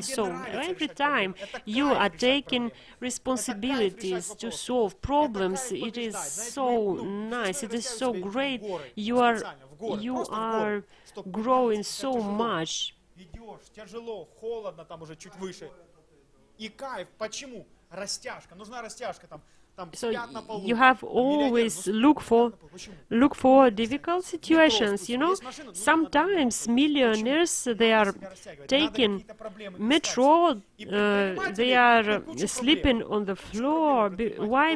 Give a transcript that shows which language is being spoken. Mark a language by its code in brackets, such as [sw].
[en] So every time you are taking responsibilities to solve problems, it is so nice, it is so great. You are growing so much. [ru] Идешь, тяжело, холодно, там уже чуть выше. И кайф. Почему? Растяжка. Нужна растяжка там. [en] So you have always look for difficult situations, you know. Sometimes millionaires, they are taking metro, they are sleeping on the floor. Why?